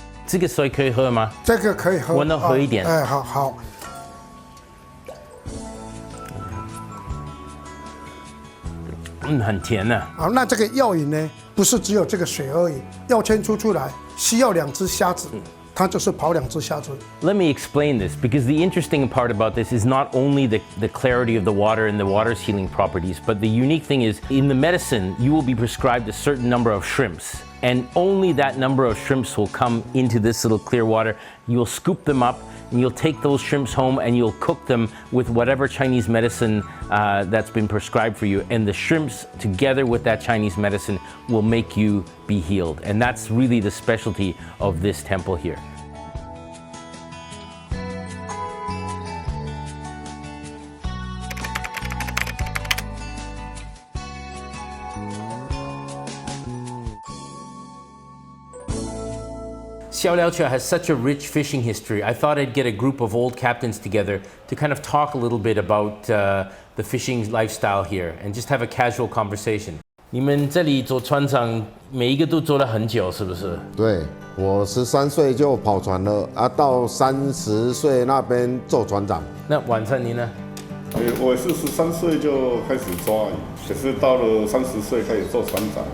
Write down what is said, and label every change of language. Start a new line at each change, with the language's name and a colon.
Chinese: 这个水可以喝吗？这个可以喝，我能喝一点。好。很甜呢。那这个药引呢，不是只有这个水而已，药签出来需要2只虾子。它就是跑2只虾子。
English: Let me explain this, because the interesting part about this is not only the clarity of the water and the water's healing properties, but the unique thing is in the medicine, you will be prescribed a certain number of shrimps. And only that number of shrimps will come into this little clear water. You'll scoop them up and you'll take those shrimps home and you'll cook them with whatever Chinese medicine that's been prescribed for you. And the shrimps, together with that Chinese medicine, will make you be healed. And that's really the specialty of this temple here. Xiaoliuqiu has such a rich fishing history. I thought I'd get a group of old captains together to kind of talk a little bit about the fishing lifestyle here and just have a casual conversation.
Chinese: 你们这里做船长，每一个都做了很久，是不是？对，我13岁就跑船了到30岁那边做船长。那晚上你呢？我也是13岁就开始抓鱼，可是到了30岁开始做船长。